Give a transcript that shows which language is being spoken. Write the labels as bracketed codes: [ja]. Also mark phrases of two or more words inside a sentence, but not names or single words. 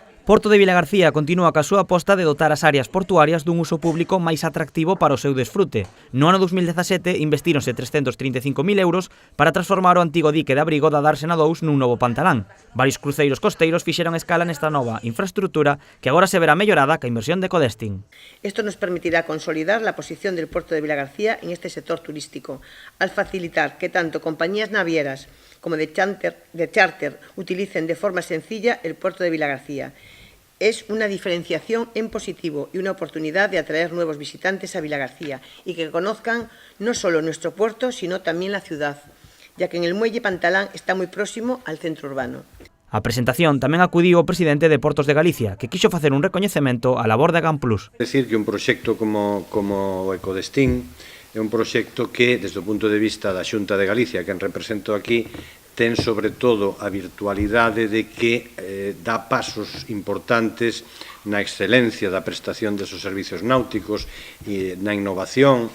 [gl] Porto de Vilagarcía continúa ca súa aposta de dotar as áreas portuarias dun uso público máis atractivo para o seu desfrute. No ano 2017 investíronse 335.000 euros para transformar o antigo dique de abrigo da Dársena 2 nun novo pantalán. Varios cruceiros costeiros fixeron escala nesta nova infraestructura que agora se verá mellorada ca inversión de Codestin. [es] Esto nos permitirá consolidar la posición del puerto de Vilagarcía en este sector turístico, al facilitar que tanto compañías navieras como de charter utilicen de forma sencilla el puerto de Vilagarcía. Es una diferenciación en positivo y una oportunidad de atraer nuevos visitantes a Vilagarcía y que conozcan no solo nuestro puerto, sino también la ciudad, ya que en el muelle Pantalán está muy próximo al centro urbano. [gl] A presentación tamén acudiu o presidente de Portos de Galicia, que quixo facer un recoñecemento á labor de Agamplus. Decir que un proxecto como o Ecodestin é un proxecto que, desde o punto de vista da Xunta de Galicia, que represento aquí, ten sobre todo a virtualidade de que dá pasos importantes na excelencia da prestación desos servicios náuticos e na innovación.